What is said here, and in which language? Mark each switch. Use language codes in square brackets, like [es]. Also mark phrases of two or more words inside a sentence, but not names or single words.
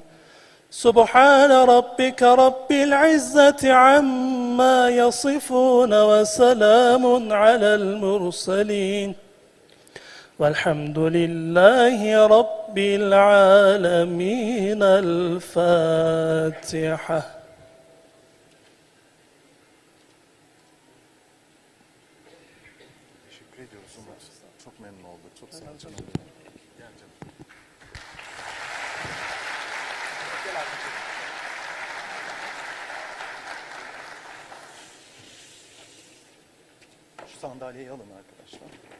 [ar] سبحان ربك رب العزة عما يصفون وسلام على المرسلين والحمد لله رب رب العالمين الفاتحة. [tr] Teşekkür ediyoruz Umut. Çok memnun olduk. Çok sağ olun. Gel canım. Şu sandalyeyi alın arkadaşlar.